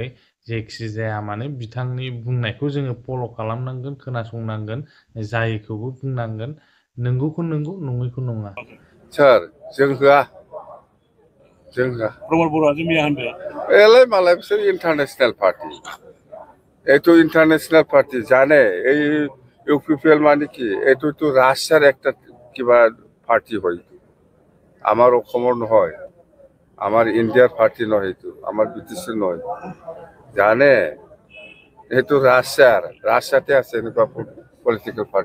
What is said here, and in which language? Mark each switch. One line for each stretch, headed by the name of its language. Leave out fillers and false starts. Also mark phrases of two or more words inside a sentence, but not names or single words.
Bodo: जेखि जाया माने बिथांनि बुंनायखौ जोङो फल' खालामनांगोन, खोनासंनांगोन, जायखौबो बुंनांगोन। नंगौखौ नंगौ, नङैखौ नङा। सोर जों होआ, प्रमद बर'आसो मैया होनदों। एलाय मालाय बिसोर
English: international party.
Assamese: এইটো
English: international party
Assamese: জানে এই ইউপিপিএল মানে কি, এইটো ৰাছিয়াৰ একটা কিবা পাৰ্টি হয়। আমাৰ অসমৰ নহয়, আমাৰ ইণ্ডিয়াৰ পাৰ্টি নহয়, এইটো আমাৰ বিটিচিৰ নহয়। জানে এইটো ৰাছিয়াতে আছে এনেকুৱা
English: political party.